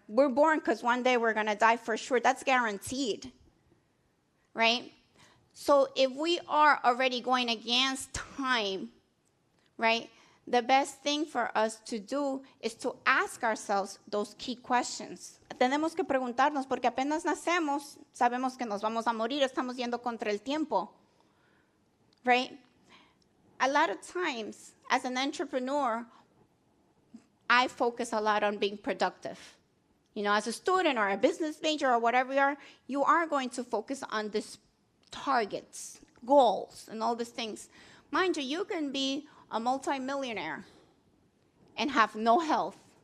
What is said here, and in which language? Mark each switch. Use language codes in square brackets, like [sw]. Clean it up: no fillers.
[en] We're born because one day we're going to die for sure. That's guaranteed, right? So if we are already going against time, right, the best thing for us to do is to ask ourselves those key questions. [es] Tenemos que preguntarnos, porque apenas nacemos, sabemos que nos vamos a morir, estamos yendo contra el tiempo, [en] right? A lot of times, as an entrepreneur, I focus a lot on being productive. You know, as a student or a business major or whatever you are going to focus on these targets, goals, and all these things. Mind you, you can be a multimillionaire and have no health.